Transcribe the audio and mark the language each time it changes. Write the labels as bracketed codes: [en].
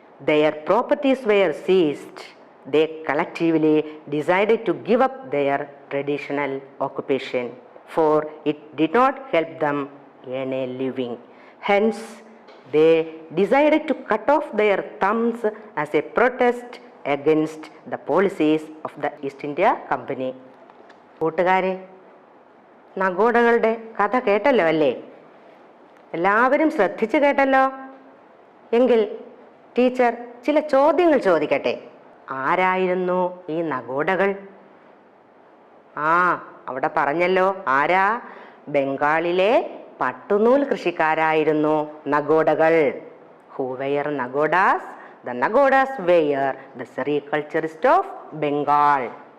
[en] Their properties were seized. They collectively decided to give up their traditional occupation, for it did not help them earn a living. Hence, they decided to cut off their thumbs as a protest against the policies of the East India Company. [ml] കൂട്ടുകാരെ, നഗോഡകളുടെ കഥ കേട്ടല്ലോ അല്ലേ? എല്ലാവരും ശ്രദ്ധിച്ചു കേട്ടല്ലോ? എങ്കിൽ teacher ചില ചോദ്യങ്ങൾ ചോദിക്കട്ടെ. ആരായിരുന്നു ഈ നഗോഡകൾ? അവിടെ പറഞ്ഞല്ലോ, ആരാ? ബംഗാളിലെ പട്ടുനൂൽ കൃഷിക്കാരായിരുന്നു നഗോഡകൾ. [en] Who were Nagodas? The Nagodas were the sericulturists of Bengal.